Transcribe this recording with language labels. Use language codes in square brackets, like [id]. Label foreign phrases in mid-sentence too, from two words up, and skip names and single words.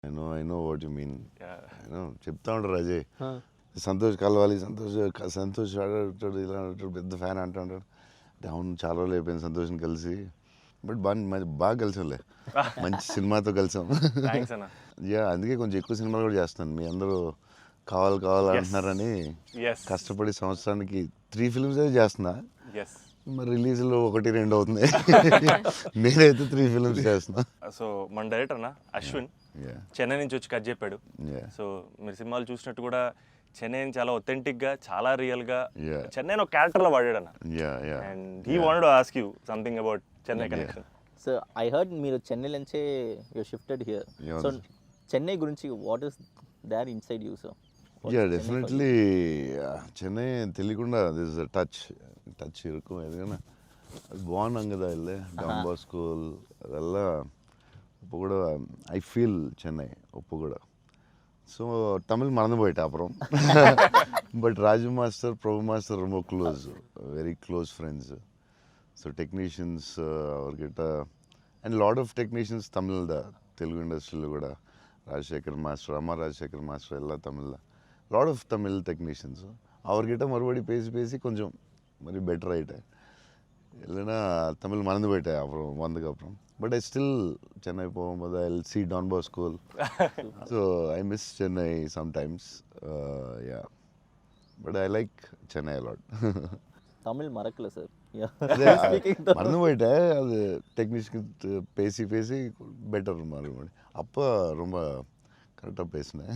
[en] I know what you mean. Yeah. [te] చెప్తా ఉంటారు అజయ్, సంతోష్ కలవాలి, సంతోష్ ఆడాడు ఇలా ఆడాడు, పెద్ద ఫ్యాన్ అంటాడు. అవును, చాలా రోజులు అయిపోయింది సంతోష్ని కలిసి, బట్ బాగా కలిసాంలే, మంచి సినిమాతో కలిసాం. Thanks అన్న. యా, అందుకే కొంచెం ఎక్కువ సినిమాలు కూడా చేస్తాను. మీ అందరూ కావాలి అంటున్నారని [en] Yes. [te] కష్టపడి సంవత్సరానికి 3 films అయితే చేస్తున్నా. [en] Yes. [te] మరి రిలీజ్లో 1-2 అవుతుంది. నేనైతే 3 films చేస్తున్నా. సో మన డైరెక్టర్ అన్న అశ్విన్ చెన్నై నుంచి వచ్చి కథ చెప్పాడు. సో మీరు సినిమాలు చూసినట్టు కూడా చెన్నైని చాలా ఒథెంటిక్గా, చాలా రియల్గా చెన్నైని ఒక క్యారెక్టర్లో వాడాడు అన్న. [en] and he wanted to ask you something about Chennai connection. so I heard [te] మీరు చెన్నై నుంచే [en] you shifted here. సో చెన్నై గురించి what is there inside you? [te] సో డెఫినెట్లీ చెన్నై తెలియకుండా [en] this touch [te] இருக்கும். ఎందుకన్నా అది బాగున్నాం కదా, వెళ్ళే డాన్ బాస్కో [ta] ಅದೆಲ್ಲ இப்போ கூட [en] I feel [ta] சென்னை இப்போ கூட. ஸோ தமிழ் மறந்து போயிட்டேன் அப்புறம். பட் ராஜு மாஸ்டர், பிரபு மாஸ்டர் ரொம்ப க்ளோஸ், [en] very close friends. [ta] ஸோ டெக்னீஷியன்ஸ் அவர்கிட்ட [en] and lot of technicians [te] తమిళ తెలుగు ఇండస్ట్రీలో కూడా, [ta] ராஜசேகர் மாஸ்டர், அம்மா ராஜசேகர் மாஸ்டர் எல்லாம் தமிழில், [en] lot of Tamil technicians. [ta] அவர்கிட்ட மறுபடி பேசி கொஞ்சம் [te] మరి బెటర్ [ta] ஆகிட்டேன். இல்லைன்னா தமிழ் மறந்து போயிட்டேன் அப்புறம் வந்ததுக்கப்புறம். [en] but I still Chennai போகும்போது I will see Don Bosco. so I miss Chennai sometimes. ya, but I like Chennai a lot. [ta] தமிழ் மறக்கல சார், மறந்து போயிட்டேன். அது டெக்னீஷியன் பேசி பெட்டர் மறுபடி. அப்போ ரொம்ப கரெக்டாக பேசினேன்.